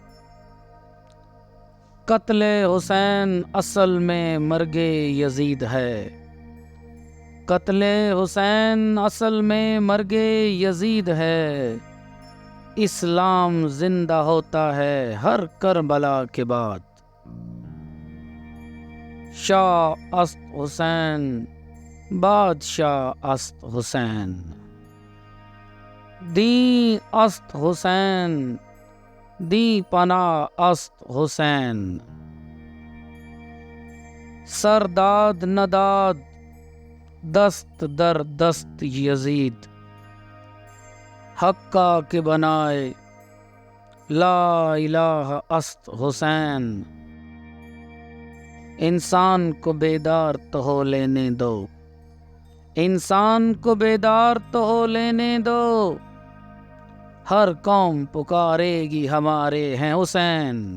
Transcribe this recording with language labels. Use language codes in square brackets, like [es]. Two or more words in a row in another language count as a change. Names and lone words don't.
[ur] قتل حسین اصل میں مرگ یزید ہے۔ قتل حسین اصل میں مرگ یزید ہے۔ اسلام زندہ ہوتا ہے ہر کربلا کے بعد۔ [fa] شاہ است حسین، بادشاہ است حسین، دین است حسین، دی پناہ است حسین۔ سرداد نداد دست در دست یزید، حقا کے بنائے لا الہ است حسین۔ [ur] انسان کو بیدار تو ہو لینے دو، انسان کو بیدار تو ہو لینے دو، ہر قوم پکارے گی ہمارے ہیں حسین۔